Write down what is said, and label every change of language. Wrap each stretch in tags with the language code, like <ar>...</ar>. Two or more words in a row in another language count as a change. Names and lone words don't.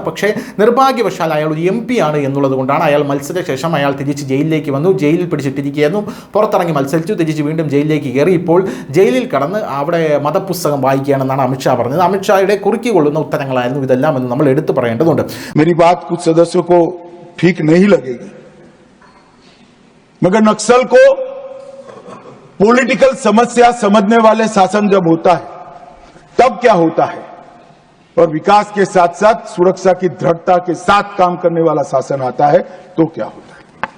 <ml>പക്ഷേ നിർഭാഗ്യവശാൽ അയാൾ ഒരു MP ആണ് എന്നുള്ളത് കൊണ്ടാണ് അയാൾ മത്സരശേഷം അയാൾ തിരിച്ച് ജയിലിലേക്ക് വന്നു. ജയിലിൽ പിടിച്ചിട്ടിരിക്കുകയായിരുന്നു. പുറത്തിറങ്ങി മത്സരിച്ചു, തിരിച്ച് വീണ്ടും ജയിലിലേക്ക് കയറി. ഇപ്പോൾ ജയിലിൽ കടന്ന് അവിടെ മതപുസ്തകം വായിക്കുകയാണെന്നാണ് അമിത്ഷാ പറഞ്ഞത്. അമിത്ഷായുടെ കുറുക്കിക്കൊള്ളുന്ന ഉത്തരങ്ങളായിരുന്നു ഇതെല്ലാം എന്ന് നമ്മൾ എടുത്തു പറയേണ്ടതുണ്ട്.</ml> <hi>मेरी बात कुछ सदस्यों को ठीक नहीं लगेगी, मगर नक्सल को पॉलिटिकल समस्या समझने वाले शासन जब होता है तब क्या होता है, और विकास के साथ साथ सुरक्षा की दृढ़ता के साथ काम करने वाला शासन आता है तो क्या होता है।</hi>